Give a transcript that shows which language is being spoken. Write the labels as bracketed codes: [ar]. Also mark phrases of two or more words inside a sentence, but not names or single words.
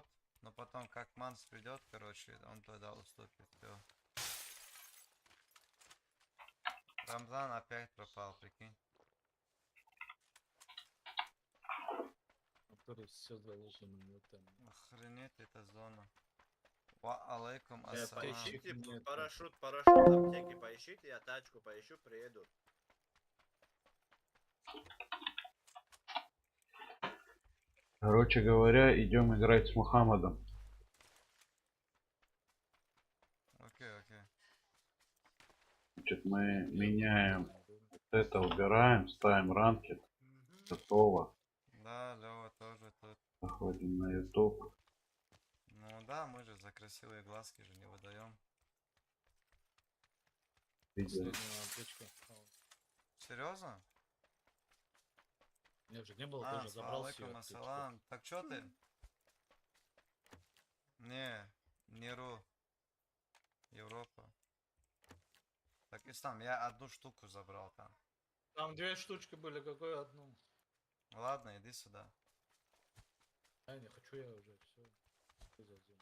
[ru] Но потом, как Манс придет, короче, он тогда уступит. Все. Рамзан опять пропал, прикинь. Все заложено минутами. Охренеть, эта зона. [ar] وعليكم السلام. [ru] Поищите парашют, аптеки поищите, я тачку поищу, приеду. Короче говоря, идем играть с Мухаммадом. Окей. Значит, мы меняем вот это, убираем, ставим ранкет. Готово. Да, Лёва тоже тут. Заходим на YouTube. Ну да, мы же за красивые глазки же не выдаем. Видео. Серьезно? Нет же, не было, тоже забрал всё. [ar] عليكم السلام. [ru] Так чё ты? Не ру. Европа. Пакистан, я одну штуку забрал там. Там 2 штучки были, какую одну? Ладно, иди сюда. Я не хочу, я уже все. Что за зона?